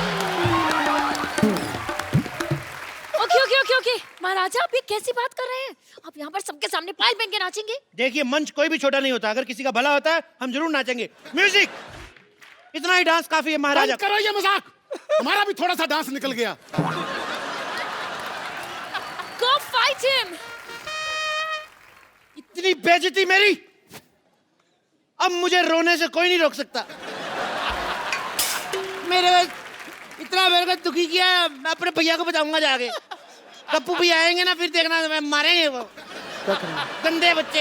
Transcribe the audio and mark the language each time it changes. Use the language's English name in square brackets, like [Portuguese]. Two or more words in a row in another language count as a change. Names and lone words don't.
[Hindi] ओके महाराजा, आप ये कैसी बात कर रहे हैं? आप यहाँ पर सबके सामने पायल पहन के नाचेंगे? देखिए मंच कोई भी छोटा नहीं होता, अगर किसी का भला होता है हम जरूर नाचेंगे। म्यूजिक, इतना ही डांस काफी है महाराजा। बंद करो ये मजाक, हमारा भी थोड़ा सा डांस निकल गया। [English] Go fight him! [Hindi] इतनी बेइज्जती मेरी, अब मुझे रोने से कोई नहीं रोक सकता। मेरे को दुखी किया, मैं अपने भैया को बताऊंगा जाके। गप्पू भैया आएंगे ना, फिर देखना मैं मारेंगे वो गंदे बच्चे।